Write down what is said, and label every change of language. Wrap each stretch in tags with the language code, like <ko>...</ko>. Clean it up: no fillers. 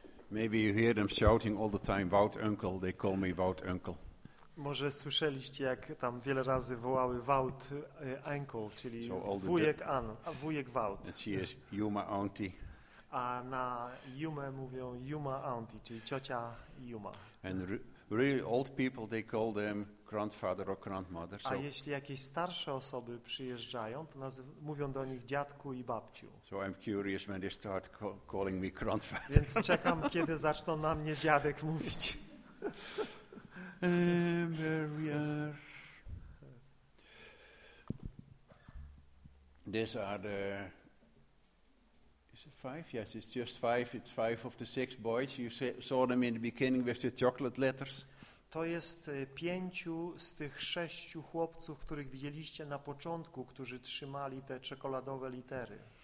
<en>Maybe you hear them shouting all the time, Wout Uncle, they call me Wout Uncle.</en> <pl>Może słyszeliście, jak tam wiele razy wołały Wout Ankle, czyli so wujek Ann, a wujek Wout.</pl> <en>She is Yuma Auntie.</en> <pl>A na Yuma mówią Yuma Auntie, czyli ciocia Yuma.</pl> <en>And really old people, they call them grandfather or grandmother.</en> <pl>A jeśli jakieś starsze osoby przyjeżdżają, to mówią do nich dziadku i babciu.</pl> <en>So I'm curious when they start calling me grandfather.</en> <pl>Więc czekam, kiedy zaczną na mnie dziadek mówić.</pl> <en>There we are. These are the. Is it five? Yes, it's just five. It's five of the six boys. You saw them in the beginning with the chocolate letters.</en> <pl>To jest pięciu z tych sześciu chłopców, których widzieliście na początku, którzy trzymali te czekoladowe litery.</pl>